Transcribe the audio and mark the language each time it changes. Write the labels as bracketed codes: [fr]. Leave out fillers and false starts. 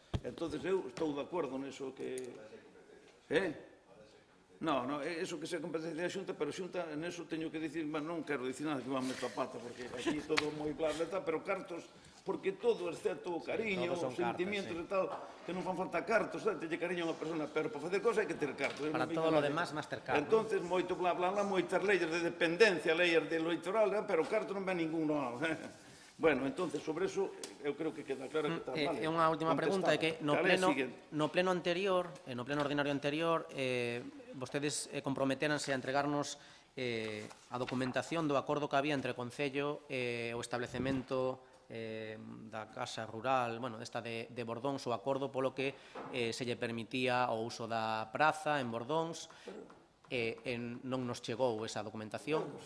[gl] Entón, eu estou de acordo neso que... Non, eso que sea competencia da Xunta, pero Xunta, neso teño que dicir, non quero dicir nada que va a meter a pata, porque aquí todo moi claro, pero cartos, porque todo, excepto o cariño, os sentimientos e tal, que non fan falta cartos, teñe cariño a unha persona, pero para facer cosas hai que ter cartos. [es] Para todo lo demás, Mastercard. [gl] Entonces, moito bla, moitas [es] leyes de dependencia, leyes de electoral, [gl] pero cartos non ven ningún, non. Bueno, entonces, sobre eso, eu creo que queda claro que está mal. E unha última pregunta, é que no pleno anterior, no pleno ordinario anterior, vostedes comprometéranse a entregarnos a documentación do acordo que había entre o Concello e o establecemento da Casa Rural, bueno, esta de Bordóns, o acordo polo que se lle permitía o uso da praza en Bordóns, non nos chegou esa documentación.